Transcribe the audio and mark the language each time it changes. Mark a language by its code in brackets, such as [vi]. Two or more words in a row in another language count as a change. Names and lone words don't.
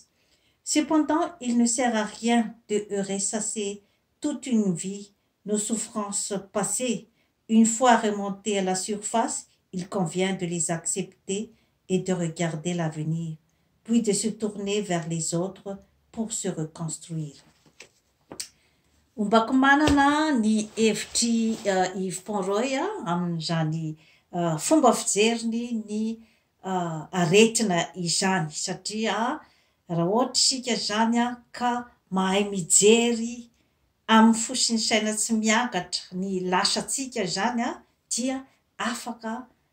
[fr] Cependant, il ne sert à rien de ressasser toute une vie nos souffrances passées. Une fois remontées à la surface, il convient de les accepter et de regarder l'avenir, puis de se tourner vers les autres pour se reconstruire. [mg] Ombako manana ny hevitry Yves Ponroy amin'izany fomba fijeriny ny aretina izany satria raha ohatra isika zany ka mahay mijery amin'ny fosiny saina tsy miakatra ny lasantsika zany dia afaka